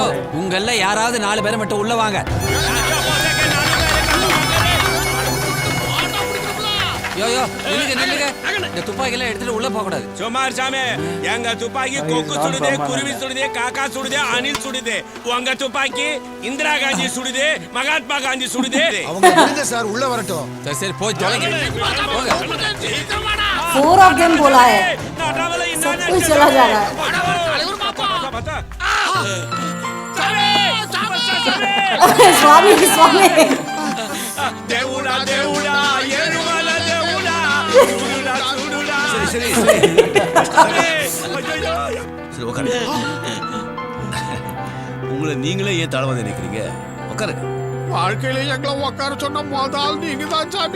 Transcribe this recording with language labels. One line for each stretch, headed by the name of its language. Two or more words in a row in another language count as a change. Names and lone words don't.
Tamil: உங்கள யாராவது 4 பேரை மட்டும் உள்ள வாங்க யோ நில்லுங்க இந்த துப்பாக்கியெல்லாம் எடுத்துட்டு உள்ள போக கூடாது சுமார் சாமி எங்க துப்பாக்கி கொக்கு சுடுதே குருவி சுடுதே காக்கா சுடுதே அணில் சுடுதே உங்க துப்பாக்கி இந்திரா காந்தி சுடுதே மகாத்மா காந்தி சுடுதே அவங்க விடுங்க சார் உள்ள வரட்டும். சரி போய் தொலைங்க போங்க
English: 4 of them
Hindi: बोला है. सब कोई चला जा रहा है. स्वामी.
Telugu: దేవుడా దేవుడా ఏడుమల దేవుడా
Tamil: சுடுடா சுடுடா சரி உட்காருங்க. உங்களை நீங்களே ஏன் தாழ்வாத நினைக்கிறீங்க? உட்காருங்க. வாழ்க்கையில எங்களை உட்கார சொன்ன முதல் நீங்க தான் சாமி.